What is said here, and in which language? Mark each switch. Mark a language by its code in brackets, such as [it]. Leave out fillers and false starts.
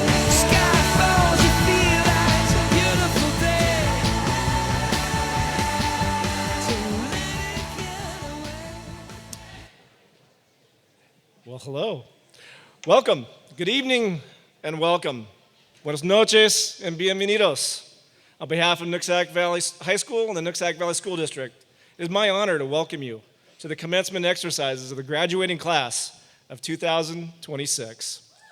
[en] Sky falls, you feel like it's a beautiful day. To let it get away. Well, hello. Welcome. Good evening and welcome. [es] Buenas noches and bienvenidos. [en] On behalf of Nooksack Valley High School and the Nooksack Valley School District, it is my honor to welcome you to the commencement exercises of the graduating class of 2026.